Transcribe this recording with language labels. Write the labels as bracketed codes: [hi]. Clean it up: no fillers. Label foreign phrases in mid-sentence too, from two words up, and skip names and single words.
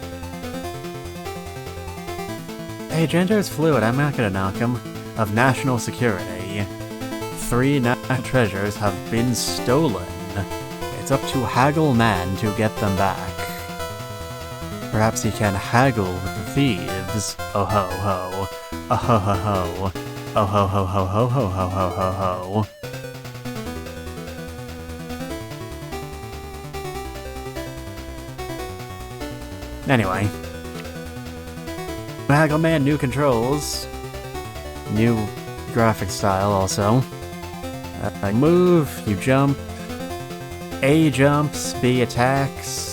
[en] Hey, gender is fluid, I'm not gonna knock him. Of national security. 3 national treasures have been stolen. It's up to Hagelman to get them back. Perhaps he can haggle with the thieves. Oh ho ho. Oh ho ho ho. Oh ho ho ho ho ho ho ho ho ho. Anyway. Hagelman, new controls. New graphic style also. Move, you jump. A jumps, B attacks.